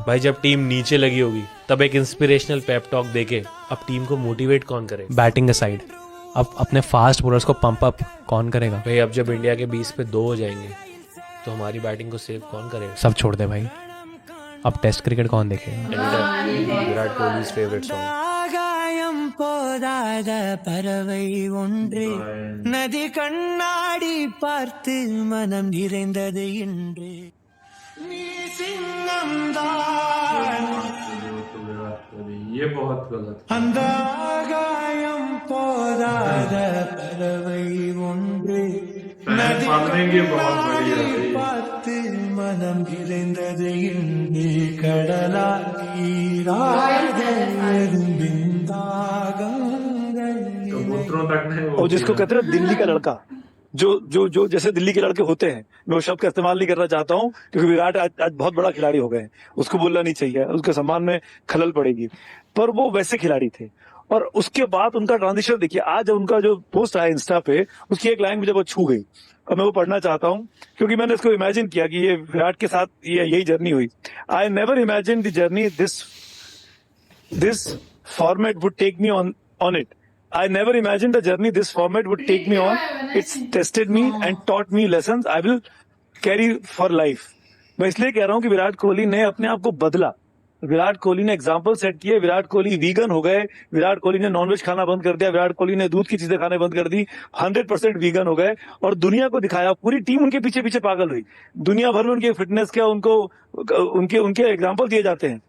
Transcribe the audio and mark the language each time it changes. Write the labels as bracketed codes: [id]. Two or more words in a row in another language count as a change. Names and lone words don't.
[hi] भाई जब टीम नीचे लगी होगी तब एक [en] inspirational pep talk [hi] देके अब टीम को मोटिवेट कौन करेगा? [en] batting aside [hi] अब अपने [en] fast bowlers [hi] को [en] pump up [hi] कौन करेगा? भाई अब जब इंडिया के 20 पे 2 हो जाएंगे तो हमारी बैटिंग को सेव कौन करेगा? सब छोड़ दे भाई, अब [en] Test cricket [hi] कौन देखेगा? [en] Virat Kohli's favourite song. [ta] ஆகாயம் போதாத பறவை ஒன்று நதி கண்ணாடி பார்த்து மனம் நிறைந்தது இன்று நீ சிங்கம்தான் [hi] ये बहुत गलत। [ta] அந்த ஆகாயம் போதாத பறவை ஒன்று நதி கண்ணாடி பார்த்து மனம் நிறைந்தது இன்று கடலால் [hi] कबूतरों तक नहीं और जिसको कहते हैं दिल्ली का लड़का, जो जैसे दिल्ली के लड़के होते हैं, मैं वो शब्द का इस्तेमाल नहीं करना चाहता हूँ क्योंकि विराट आज बहुत बड़ा खिलाड़ी हो गए हैं, उसको बोलना नहीं चाहिए, उसके सम्मान में खलल पड़ेगी, पर वो वैसे खिलाड़ी थे। और उसके बाद उनका ट्रांजिशन देखिए, आज उनका जो पोस्ट आया इंस्टा पे, उसकी एक लाइन मुझे बहुत छू गई और मैं वो पढ़ना चाहता हूँ क्योंकि मैंने इसको इमेजिन किया कि ये विराट के साथ यही जर्नी हुई। [en] I never imagine the journey this format would take me on it. I never imagined the journey this format would take me on. It's tested me and taught me lessons I will carry for life. [hi] मैं इसलिए कह रहा हूँ कि विराट कोहली ने अपने आप को बदला, विराट कोहली ने [en] example set [hi] किए, विराट कोहली वीगन हो गए, विराट कोहली ने नॉनवेज खाना बंद कर दिया, विराट कोहली ने दूध की चीजें खाने बंद कर दी, 100% वीगन हो गए और दुनिया को दिखाया। पूरी टीम उनके पीछे पीछे पागल हुई, दुनिया भर में उनके फिटनेस का उनके एग्जाम्पल दिए जाते हैं।